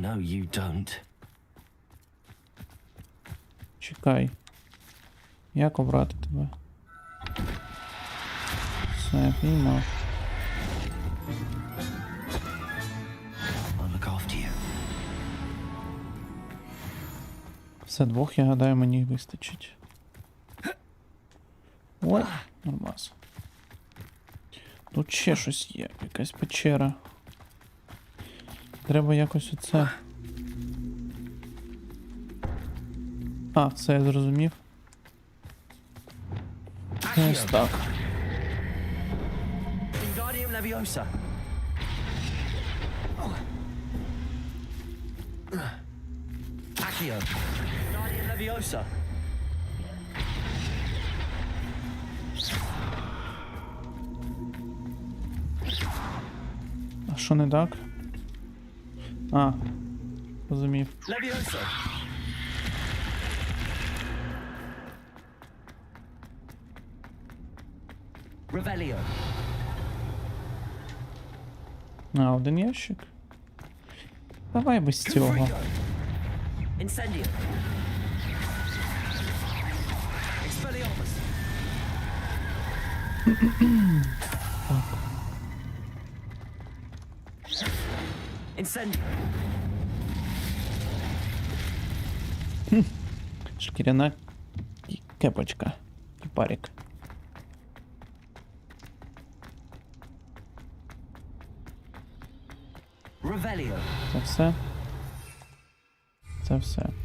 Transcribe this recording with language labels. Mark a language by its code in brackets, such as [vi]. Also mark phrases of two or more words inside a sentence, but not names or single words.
[en] no, you don't. [uk] Чекай. Як обрати тебе? Все, піймав. [en] I'll look after you. [uk] Все, двох, я гадаю, мені вистачить. Ой, нормас. Тут ще щось є, якась печера. Треба якось оце. А, все, я зрозумів. Ось так. Wingardium Leviosa. Accio. Wingardium Leviosa. А що не так? А, розумів. Leviosa. Revelio. А, один ящик. Давай без цього. Confringo. Incendio. Expelliarmus. Incendio. Шкіряна кепочка. Кіпарик. Revelio. Це все. Це все.